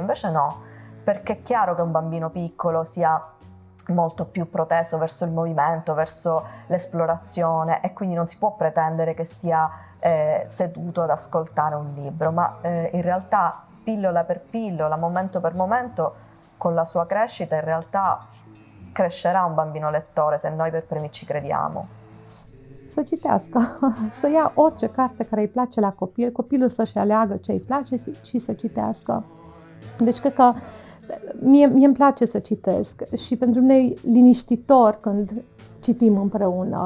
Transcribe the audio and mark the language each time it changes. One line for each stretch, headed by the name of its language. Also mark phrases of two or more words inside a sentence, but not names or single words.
Italian: Invece no, perché è chiaro che un bambino piccolo sia molto più proteso verso il movimento, verso l'esplorazione, e quindi non si può pretendere che stia seduto ad ascoltare un libro, ma in realtà pillola per pillola, momento per momento, con la sua crescita in realtà crescerà un bambino lettore se noi per primi ci crediamo.
Romanian: Să citească, să ia orice carte care îi place la copil, copilul să-și aleagă ce îi place și să citească. Deci cred că mie îmi place să citesc și pentru mine e liniștitor când citim împreună.